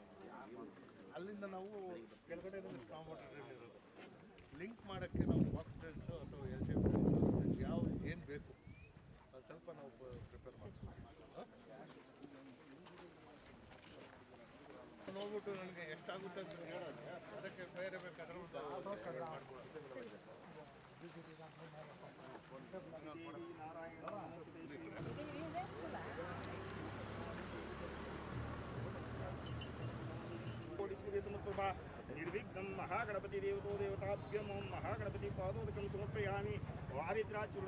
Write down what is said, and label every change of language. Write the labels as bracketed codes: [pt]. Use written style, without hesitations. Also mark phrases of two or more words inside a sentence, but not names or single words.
[kn] ಅಲ್ಲಿಂದ ನಾವು ಕೆಳಗಡೆ [en] storm water drain [kn] ಇರೋದು ಲಿಂಕ್ ಮಾಡೋಕ್ಕೆ ನಾವು [en] box drains [kn] ಅಥವಾ [en] L shape drains [kn] ಯಾವ ಏನು ಬೇಕು ಅದು ಸ್ವಲ್ಪ ನಾವು ಪ್ರಿಪೇರ್ ಮಾಡ್ತೀವಿ. ನೋಡ್ಬಿಟ್ಟು ನನಗೆ ಎಷ್ಟಾಗುತ್ತೆ ಅಂತ ಹೇಳೋದು ಅದಕ್ಕೆ ಬೇರೆ ಬೇಕಾದ್ರೆ ಒಂದು ಮಾಡ್ಕೊಡ್ತೀವಿ. [sa] निर्विघ्नं महागणपति देवतो देवताभ्यं ओं महागणपति पादोदकं समर्पयामि वारिद्राचूर्णं